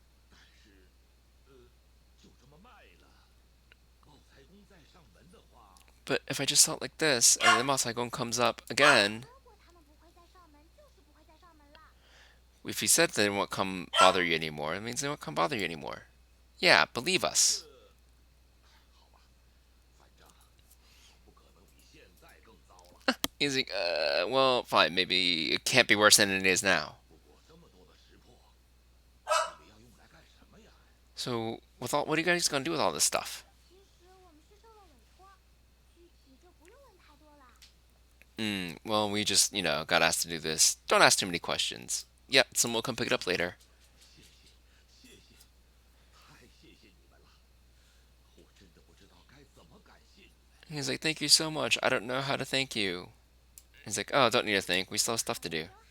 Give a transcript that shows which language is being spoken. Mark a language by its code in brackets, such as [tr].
[zh] 但是，就这么卖了，茂才公再上门的话， [en] But if I just sell it like this, and then Masaigon comes up again, [zh] 说过他们不会再上门，就是不会再上门啦。 [en] if he said they won't come bother you anymore, it means they won't come bother you anymore. Yeah, believe us. [zh] 好吧，反正总不可能比现在更糟了。 [en] He's like, well, fine, maybe it can't be worse than it is now. [zh] 不过这么多的石破，你们要用来干什么呀？ [en] So, what are you guys gonna do with all this stuff? [zh] 其实我们是受了委托，具体就不用问太多啦。 [en] Well, we just, got asked to do this. Don't ask too many questions. Yeah, someone will come pick it up later. [zh] 谢谢，谢谢，太谢谢你们了。我真的不知道该怎么感谢你。 [en] He's like, thank you so much. I don't know how to thank you. He's like, oh, don't need to thank. We still have stuff to do.